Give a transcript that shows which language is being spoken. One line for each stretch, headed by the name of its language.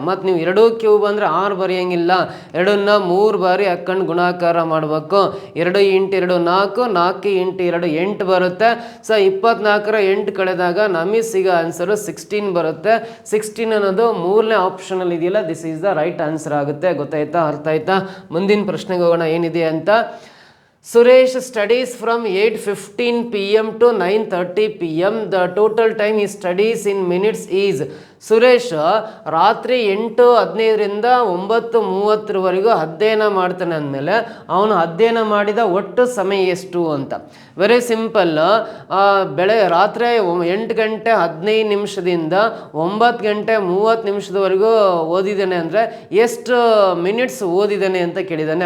Kannada: ಮತ್ತು ನೀವು 2 ಕ್ಯೂಬ್ ಅಂದರೆ 6 ಬರೆಯೋಂಗಿಲ್ಲ, 2ನ್ನ 3 ಬಾರಿ ಹಾಕ್ಕೊಂಡು ಗುಣಾಕಾರ ಮಾಡಬೇಕು. 2 × 2 4, 4 × 2 8 ಬರುತ್ತೆ. ಸೊ 24ರ 8 ಕಳೆದಾಗ ನಮಗೆ ಸಿಗೋ ಆನ್ಸರು 16 ಬರುತ್ತೆ. 16 ಅನ್ನೋದು 3ನೇ ಆಪ್ಷನಲ್ಲಿ ಇದೆಯಲ್ಲ,
English: this is the right answer
Kannada: ಆಗುತ್ತೆ. ಗೊತ್ತಾಯ್ತಾ? ಅರ್ಥ ಆಯ್ತಾ? ಮುಂದಿನ ಪ್ರಶ್ನೆಗೆ ಹೋಗೋಣ ಏನಿದೆ ಅಂತ.
English: Suresh studies from 8:15 PM to 9:30 PM. The total time he studies in minutes is.
Kannada: Suresh ರಾತ್ರಿ 8:15ರಿಂದ 9:30ವರೆಗೂ ಅಧ್ಯಯನ ಮಾಡ್ತಾನೆ ಅಂದಮೇಲೆ ಅವನು ಅಧ್ಯಯನ ಮಾಡಿದ ಒಟ್ಟು ಸಮಯ ಎಷ್ಟು ಅಂತ.
English: Very simple.
Kannada: ರಾತ್ರಿ 8 ಗಂಟೆ 15 ನಿಮಿಷದಿಂದ 9 ಗಂಟೆ 30 ನಿಮಿಷದವರೆಗೂ ಓದಿದ್ದಾನೆ ಅಂದರೆ ಎಷ್ಟು ಮಿನಿಟ್ಸ್ ಓದಿದ್ದಾನೆ ಅಂತ ಕೇಳಿದ್ದಾನೆ.